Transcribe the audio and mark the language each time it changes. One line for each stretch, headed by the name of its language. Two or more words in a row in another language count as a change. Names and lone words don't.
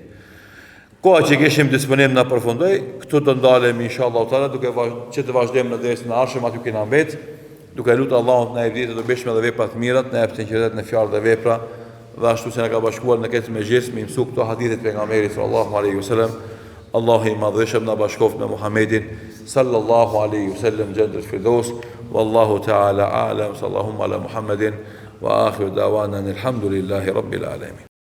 Albanian: Koha që kishim disponim na përfundoi, këtu do ndalemi
Arabic: إن شاء الله تعالى
Albanian: duke që të vazhdojmë në dersën e ardhshëm aty kena mbet, duke lutur Allahun na e vjetë të bëjmë dhe vepra të mira, na jap sinqeritet në fjalë dhe vepra, dhe ashtu se na ka bashkuar në këtë mezhlis me mësu këto hadithe të pejgamberit
Arabic: صلى الله عليه وسلم.
Albanian: Allahu i madhëshëm na bashkoft me Muhammedin
Arabic: صلى الله عليه وسلم جنة الفردوس. والله تعالى أعلم. صلى الله على محمد وآخر دعوانا الحمد لله رب العالمين.